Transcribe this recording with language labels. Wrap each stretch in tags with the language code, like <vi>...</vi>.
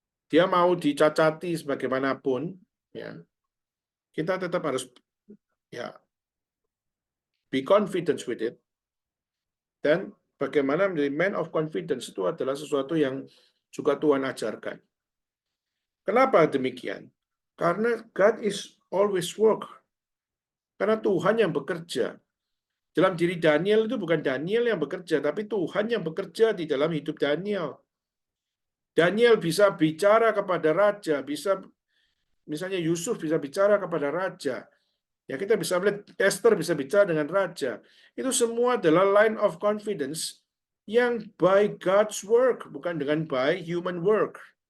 <id>Dia mau dicacati sebagaimanapun, ya, kita tetap harus ya</id> <en>be confident with it.</en> <id>Dan bagaimana menjadi</id> <en>man of confidence</en> <id>itu adalah sesuatu yang juga Tuhan ajarkan. Kenapa demikian? Karena</id> <en>God is always work.</en> <id>Karena Tuhan yang bekerja. Dalam diri Daniel itu bukan Daniel yang bekerja, tapi Tuhan yang bekerja di dalam hidup Daniel. Daniel bisa bicara kepada raja, bisa misalnya Yusuf bisa bicara kepada raja. Ya, kita bisa melihat Esther bisa bicara dengan raja. Itu semua adalah</id> <en>line of confidence</en> <id>yang</id> <en>by God's work,</en> <id>bukan dengan</id> <en>by human work.</en>